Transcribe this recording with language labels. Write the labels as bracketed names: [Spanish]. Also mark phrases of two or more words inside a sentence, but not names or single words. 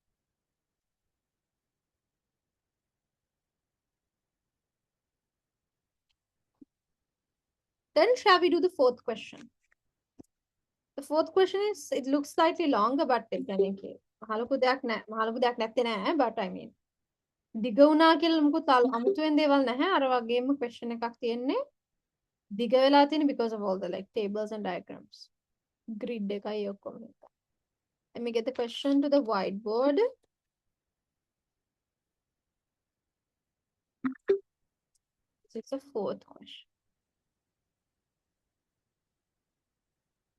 [English] Then shall we do the fourth question? The fourth question is, it looks slightly longer, but but I mean, [Sinhala] දිග වුණා කියලා මොකද අමුතුවෙන් දේවල් නැහැ අර වගේම question එකක් තියෙන්නේ දිග වෙලා තියෙන [English] because of all the like tables and diagrams grid [Sinhala] එකයි ඔක්කොම එක. [English] Let me get the question to the whiteboard. This is the fourth question.